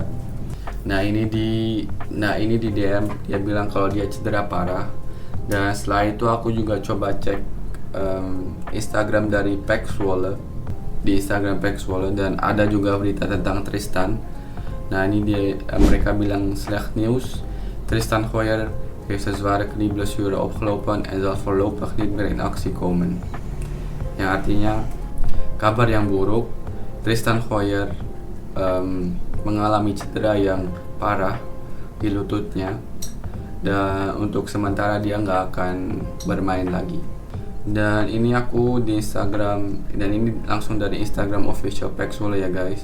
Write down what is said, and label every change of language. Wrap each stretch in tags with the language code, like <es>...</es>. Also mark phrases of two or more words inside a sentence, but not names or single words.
<id>Nah ini di DM dia bilang kalau dia cedera parah. Dan setelah itu aku juga coba cek Instagram dari PEC Zwolle, di Instagram PEC Zwolle, dan ada juga berita tentang Tristan. Nah ini mereka bilang</id> <nl>slecht nieuws, Tristan Hoyer heeft een zware knieblessure opgelopen en zal voorlopig niet meer in actie komen.</nl> <id>Yang artinya kabar yang buruk, Tristan Hoyer mengalami cedera yang parah di lututnya, dan untuk sementara dia nggak akan bermain lagi. Dan ini aku di Instagram, dan ini langsung dari Instagram official PEC Zwolle ya, guys.</id>